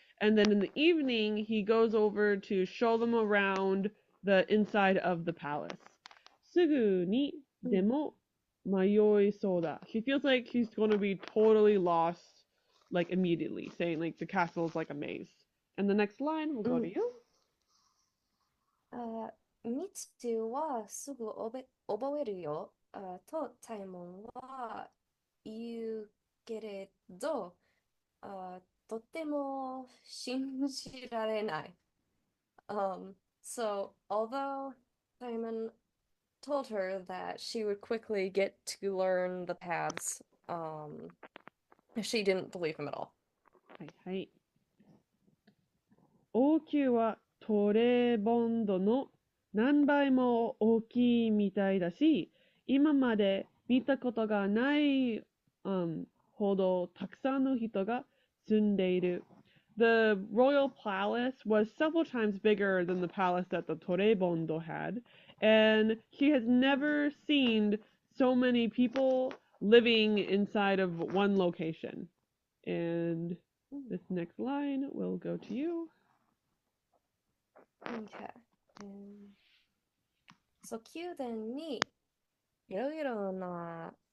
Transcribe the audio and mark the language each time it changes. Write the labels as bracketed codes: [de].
[en] And then in the evening, he goes over to show them around the inside of the palace. [ja] すぐにでも迷いそうだ. [en] She feels like she's going to be totally lost, like immediately, saying like the castle is like a maze. And the next line will go to you. [ja] ミツはすぐ覚えるよ。とタイモンは言うけれど、とても信じられない。 [en] So, although Simon told her that she would quickly get to learn the paths, she didn't believe him at all. [ja] はいはい。王宮はトレボンドの何倍も大きいみたいだし、今まで見たことがない、ほどたくさんの人が住んでいる。 [en] The royal palace was several times bigger than the palace that the Torrebondo had, and she has never seen so many people living inside of one location. And this next line will go to you. Okay. [ja] So, 宮殿にいろいろな